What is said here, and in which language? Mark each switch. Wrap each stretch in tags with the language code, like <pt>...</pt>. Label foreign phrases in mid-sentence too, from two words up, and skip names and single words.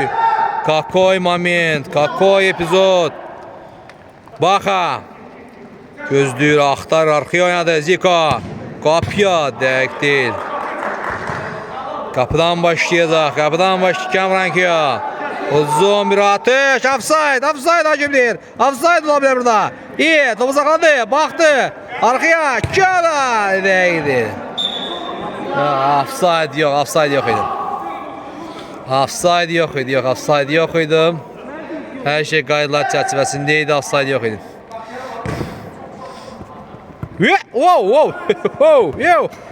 <ru>Какой момент, какой epizod.</ru> <az>Baxa. Gözlüyür, axtar, arxaya oynadı Zika. Qapıya, dəqiq deyil. Qapıdan başlayacaq, qapıdan başlayacaq Kamrankiya.</az> <tr>Uzun bir atış, offside, offside hakimdir. Offside olabilir burada. İyi, topu sakladı,</tr> <az>baxdı. Arxaya, Kala, dəqiqdir. Offside yox, offside yox idi. Offside yox idi, yox, offside yox idi. Hər şey qaydalar çərçivəsində idi, offside yox idi. Wow, wow, wow, yo.</az>